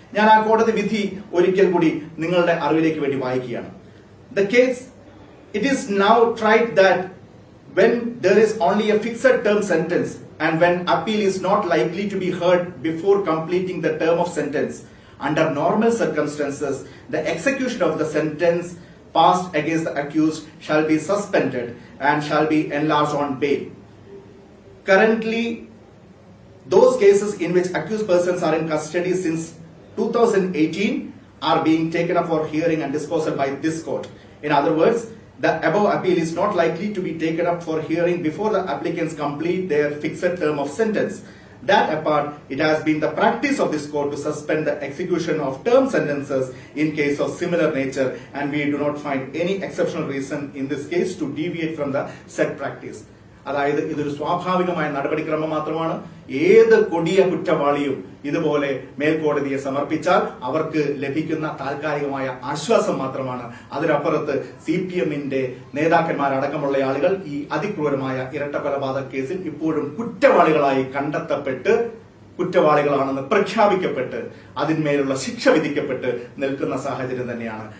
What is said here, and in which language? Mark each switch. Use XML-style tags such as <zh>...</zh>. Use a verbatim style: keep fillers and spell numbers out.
<ml>ഞാൻ ആ കോടതി വിധി ഒരിക്കൽ കൂടി നിങ്ങളുടെ അറിവിലേക്ക് വേണ്ടി വായിക്കുകയാണ്.</ml> <en>The case it is now tried that when there is only a fixed term sentence and when appeal is not likely to be heard before completing the term of sentence. Under normal circumstances, the execution of the sentence passed against the accused shall be suspended and shall be enlarged on bail. Currently, those cases in which accused persons are in custody since two thousand eighteen are being taken up for hearing and disposal by this court. In other words, the above appeal is not likely to be taken up for hearing before the applicants complete their fixed term of sentence. That apart, it has been the practice of this court to suspend the execution of term sentences in case of similar nature, and we do not find any exceptional reason in this case to deviate from the said practice.</en> <ml>അതായത് ഇതൊരു സ്വാഭാവികമായ നടപടിക്രമം മാത്രമാണ്. ഏത് കൊടിയ കുറ്റവാളിയും ഇതുപോലെ മേൽക്കോടതിയെ സമർപ്പിച്ചാൽ അവർക്ക് ലഭിക്കുന്ന താൽക്കാലികമായ ആശ്വാസം മാത്രമാണ്. അതിനപ്പുറത്ത് സി പി എമ്മിന്റെ നേതാക്കന്മാരടക്കമുള്ള ആളുകൾ ഈ അതിക്രൂരമായ ഇരട്ടക്കൊലപാതക കേസിൽ ഇപ്പോഴും കുറ്റവാളികളായി കണ്ടെത്തപ്പെട്ട് കുറ്റവാളികളാണെന്ന് പ്രഖ്യാപിക്കപ്പെട്ട് അതിന്മേലുള്ള ശിക്ഷ വിധിക്കപ്പെട്ട് നിൽക്കുന്ന സാഹചര്യം തന്നെയാണ്.</ml>